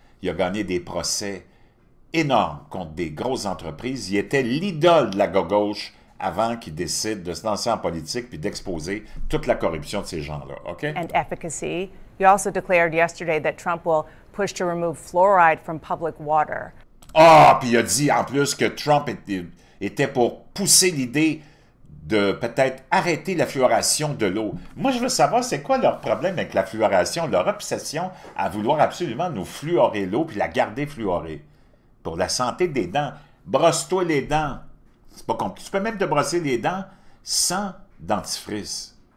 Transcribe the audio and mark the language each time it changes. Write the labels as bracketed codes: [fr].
[fr] Il a gagné des procès énormes contre des grosses entreprises. Il était l'idole de la gauche avant qu'il décide de se lancer en politique puis d'exposer toute la corruption de ces gens-là. OK? [en] And efficacy. You also declared yesterday that Trump will push to remove fluoride from public water. [fr] Ah, puis il a dit en plus que Trump était pour pousser l'idée de peut-être arrêter la fluoration de l'eau. Moi, je veux savoir, c'est quoi leur problème avec la fluoration, leur obsession à vouloir absolument nous fluorer l'eau puis la garder fluorée. Pour la santé des dents. Brosse-toi les dents. C'est pas compliqué. Tu peux même te brosser les dents sans dentifrice.